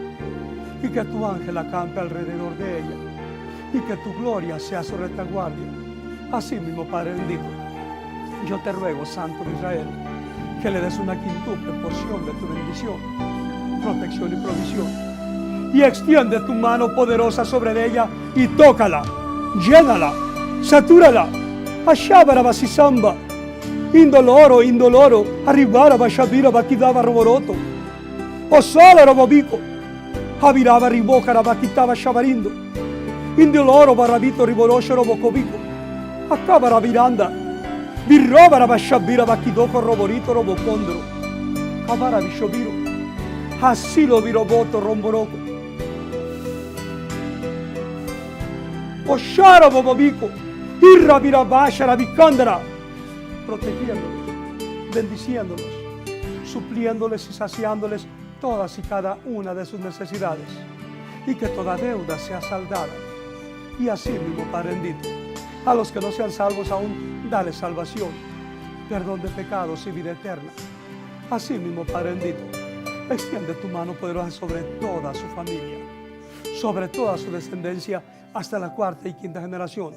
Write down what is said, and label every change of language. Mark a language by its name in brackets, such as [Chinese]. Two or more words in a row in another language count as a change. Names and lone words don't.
[Spanish] Y que tu ángel acampe alrededor de ella, y que tu gloria sea su retaguardia. Así mismo, Padre bendito, yo te ruego, Santo de Israel, que le des una quintuple porción de tu bendición, protección y provisión. Y extiende tu mano poderosa sobre ella y tócala, llénala, satúrala. Ashabara basisamba, indoloro, arribara bashabira bakidaba roboroto, osola robobico, habiraba ribocara bakitaba shabarindo, indoloro barabito riborosho robocobico, acabara viranda, virrobara bashabira bakidoco roborito robocondro, cabara bishobiro, asilo viroboto romboroco, oshara bobobico, irra virabashara vicandara, protegiéndolos, bendiciéndolos, supliéndoles y saciándoles todas y cada una de sus necesidades, y que toda deuda sea saldada. Y así mismo, Padre bendito, a los que no sean salvos aún, dale salvación, perdón de pecados y vida eterna. Así mismo, Padre bendito, extiende tu mano poderosa sobre toda su familia, sobre toda su descendencia, hasta la cuarta y quinta generación.